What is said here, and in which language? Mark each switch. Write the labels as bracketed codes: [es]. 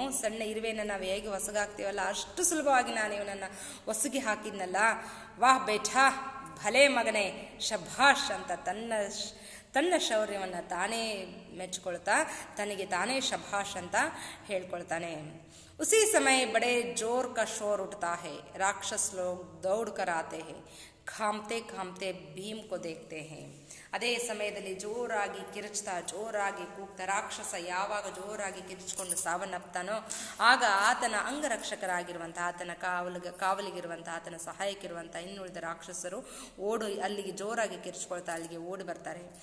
[kn] ಸಣ್ಣ ಇರುವೆನ ನಾವು ಹೇಗೆ ಹೊಸಗಾಗ್ತೀವಲ್ಲ ಅಷ್ಟು ಸುಲಭವಾಗಿ ನಾನು ಇವನನ್ನು ಹೊಸಗಿ ಹಾಕಿದ್ನಲ್ಲ. [hi] ವಾಹ್ ಬೇಠಾ, [kn] ಭಲೆ ಮಗನೇ, ಶಭಾಷ್ ಅಂತ ತನ್ನ ಶೌರ್ಯವನ್ನು ತಾನೇ ಮೆಚ್ಕೊಳ್ತಾ ತನಗೆ ತಾನೇ ಶಭಾಷ್ ಅಂತ ಹೇಳ್ಕೊಳ್ತಾನೆ. [hi] उसी समय बड़े जोर का शोर उठता है, राक्षस लोग दौड़ कर आते हैं, ಕಾಮ್ತೆ ಕಾಮ್ತೆ ಭೀಮ್ ಕೋ ದೇಖ್ತೆ ಹೇ. [kn] ಅದೇ ಸಮಯದಲ್ಲಿ ಜೋರಾಗಿ ಕಿರುಚ್ತಾ ಜೋರಾಗಿ ಕೂಗ್ತಾ ರಾಕ್ಷಸ ಯಾವಾಗ ಜೋರಾಗಿ ಕಿರುಚಿಕೊಂಡು ಸಾವನ್ನಪ್ತಾನೋ ಆಗ ಆತನ ಅಂಗರಕ್ಷಕರಾಗಿರುವಂಥ ಆತನ ಕಾವಲಿಗಿರುವಂಥ ಆತನ ಸಹಾಯಕ್ಕಿರುವಂಥ ಇನ್ನುಳಿದ ರಾಕ್ಷಸರು ಅಲ್ಲಿಗೆ ಜೋರಾಗಿ ಕಿರುಚ್ಕೊಳ್ತಾ ಅಲ್ಲಿಗೆ ಓಡಿ ಬರ್ತಾರೆ.